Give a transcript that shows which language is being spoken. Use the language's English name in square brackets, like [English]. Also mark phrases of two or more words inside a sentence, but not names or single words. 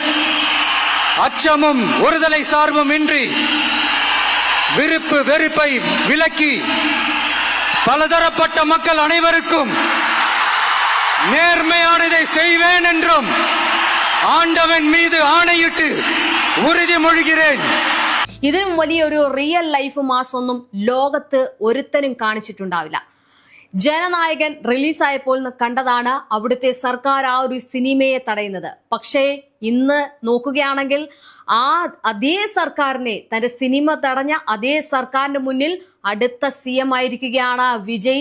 [Tamil] அச்சமும் ஒருதலை சார்பும் இன்றி விருப்பு வெறுப்பை விலக்கி பலதரப்பட்ட மக்கள் அனைவருக்கும் நேர்மையானதை செய்வேன் என்றும் ஆண்டவன் மீது ஆணையிட்டு ഉറുതിമൊഴിகிறேன். [Malayalam] ഇതിനും വലിയൊരു [English] real life mass [Malayalam] ഒന്നും ലോകത്ത് ഒരുത്തനും കാണിച്ചിട്ടുണ്ടാവില്ല. ജനനായകൻ റിലീസായപ്പോൾ കണ്ടതാണ് അവിടുത്തെ സർക്കാർ ആ ഒരു സിനിമയെ തടയുന്നത്. പക്ഷേ ഇന്ന് നോക്കുകയാണെങ്കിൽ അതേ സർക്കാരിനെ, തന്റെ സിനിമ തടഞ്ഞ അതേ സർക്കാരിന്റെ മുന്നിൽ അടുത്ത CM ആയിരിക്കുകയാണ് വിജയ്.